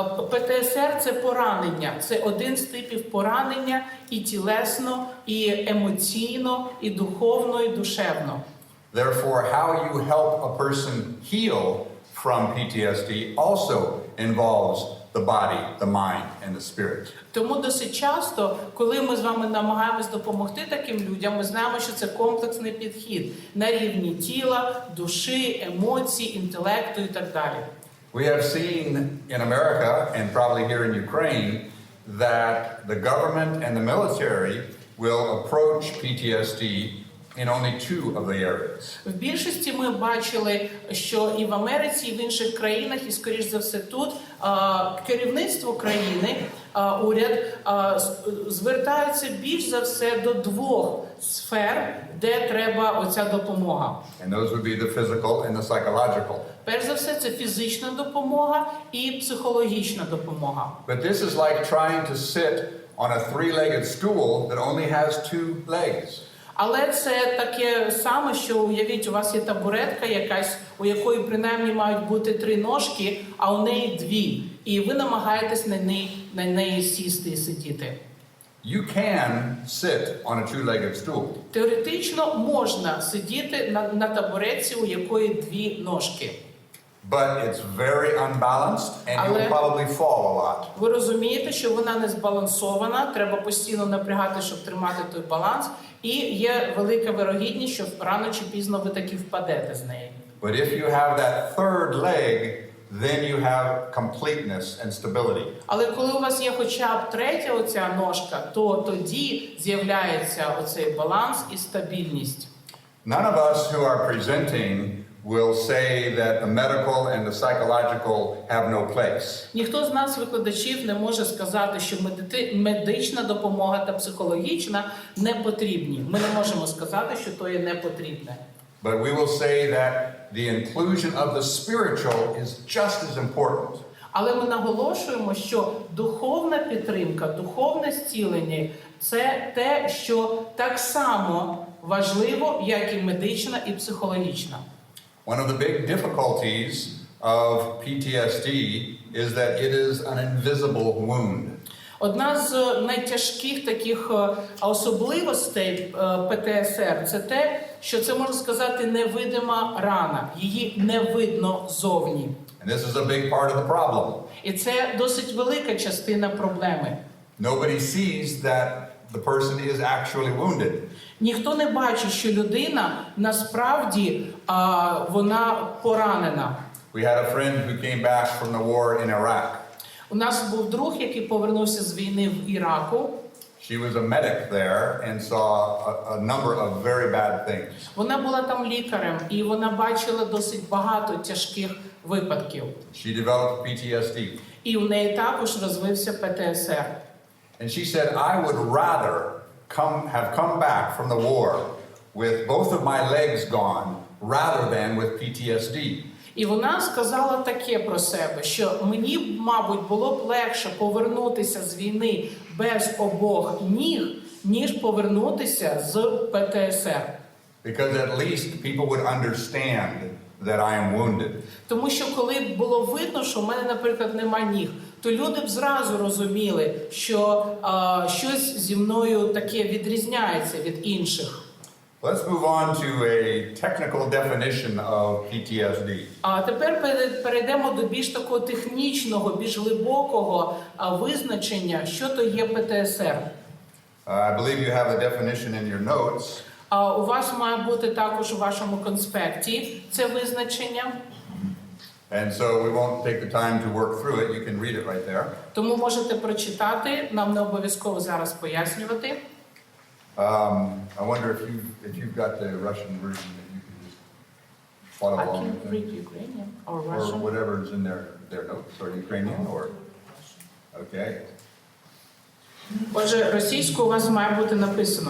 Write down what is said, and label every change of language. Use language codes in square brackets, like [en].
[uk] ПТСР – це поранення. Це один з типів поранення і тілесно, і емоційно, і духовно, і душевно. [en] Therefore, how you help a person heal from PTSD also involves the body, the mind, and the spirit. [uk] Тому досить часто, коли ми з вами намагаємось допомогти таким людям, ми знаємо, що це комплексний підхід на рівні тіла, душі, емоцій, інтелекту і так далі. [en] We have seen in America, and probably here in Ukraine, that the government and the military will approach PTSD in only 2 of the areas. [uk] В більшості ми бачили, що і в Америці, і в інших країнах, і скоріш за все тут, керівництво країни, уряд, звертаються більш за все до 2 сфер, де треба оця допомога. [en] And those would be the physical and the psychological. [uk] Перш за все, це фізична допомога і психологічна допомога. [en] But this is like trying to sit on a 3-legged stool that only has 2 legs. [uk] Але це таке саме, що уявіть, у вас є табуретка якась, у якої принаймні мають бути 3 ножки, а у неї 2. І ви намагаєтесь на неї сісти і сидіти. [en] you can sit on a two-legged stool. [uk] Теоретично можна сидіти на табуретці, у якої дві ножки. [en] But it's very unbalanced and you will probably fall a lot. [uk] Ви розумієте, що вона не збалансована, треба постійно напрягати, щоб тримати той баланс, і є велика вирогідність, що рано чи пізно ви таки впадете з неї. [en] But if you have that third leg, then you have completeness and stability. [uk] Але коли у вас є хоча б третя оця ножка, то тоді з'являється оцей баланс і стабільність. [en] None of us who are presenting will say that the medical and the psychological have no place. [uk] Ніхто з нас, викладачів, не може сказати, що медична допомога та психологічна не потрібні. Ми не можемо сказати, що то є не потрібне. [en] But we will say that the inclusion of the spiritual is just as important. [uk] Але ми наголошуємо, що духовна підтримка, духовне зцілення – це те, що так само важливо, як і медична і психологічна. [en] One of the big difficulties of PTSD is that it is an invisible wound. [uk] Одна з найтяжких таких особливостей ПТСР – це те, що це, можна сказати, невидима рана. Її не видно зовні. [en] And this is a big part of the problem. [uk] І це досить велика частина проблеми. [en] Nobody sees that the person is actually wounded. [uk] Ніхто не бачить, що людина насправді вона поранена. [en] We had a friend who came back from the war in Iraq. [uk] У нас був друг, який повернувся з війни в Іраку. [en] She was a medic there and saw a number of very bad things. [uk] Вона була там лікарем, і вона бачила досить багато тяжких випадків. [en] She developed PTSD. [uk] І у неї також розвився ПТСР. [en] And she said, I would rather have come back from the war with both of my legs gone rather than with PTSD. [uk] І вона сказала таке про себе, що мені, мабуть, було б легше повернутися з війни без обох ніг, ніж повернутися з ПТСР. [en] Because at least people would understand that I am wounded. [uk] Тому що коли б було видно, що в мене, наприклад, нема ніг, то люди б зразу розуміли, що щось зі мною таке відрізняється від інших. [en] Let's move on to a technical definition of PTSD. [uk] А тепер перейдемо до більш такого технічного, більш глибокого визначення, що то є ПТСР. [en] I believe you have the definition in your notes. [uk] У вас має бути також у вашому конспекті це визначення. [en] And so we won't take the time to work through it. You can read it right there. [uk] Тому можете прочитати, нам не обов'язково зараз пояснювати. [en] I wonder if you've got the Russian version that you can just follow I along can with read Ukrainian or or Russian. whatever is in their notes, or Ukrainian, or okay. [uk] Отже, російською у вас має бути написано.